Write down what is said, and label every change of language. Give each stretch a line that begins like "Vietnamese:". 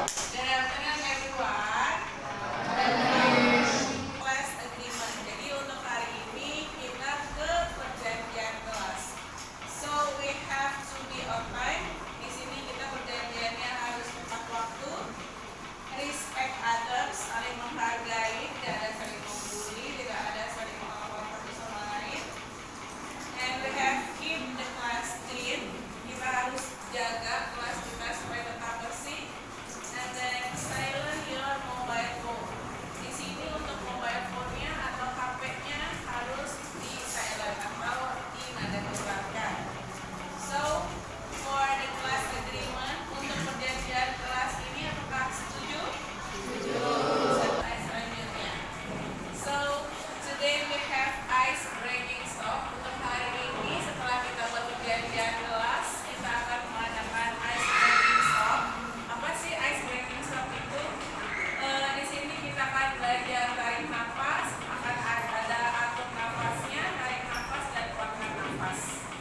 English: Good afternoon everyone. Class agreement.
Indonesian: Jadi untuk hari ini kita ke perjanjian kelas.
English: So we have to be on time.
Indonesian: Di sini kita perjanjiannya harus tepat waktu.
English: Respect others,
Indonesian: saling menghargai, tidak ada saling membuli, tidak ada saling melawan satu sama lain.
English: And we have keep the class clean.
Indonesian: Kita harus jaga kelas kita supaya tetap bersih.
English: And then silent your mobile phone.
Indonesian: Di sini untuk mobile phone-nya atau HP-nya harus di silent atau di nada keluarkan.
English: So for the class agreement,
Indonesian: untuk perjanjian kelas ini apakah setuju? Setuju. Selanjutnya.
English: So today we have ice breaking stop.
Indonesian: Untuk hari ini setelah kita berperjanjian kelas, kita akan mengadakan ice breaking stop. Apa sih ice breaking stop itu? Di sini kita akan belajar tarik nafas, akan ada atur nafasnya, tarik nafas dan keluarkan nafas.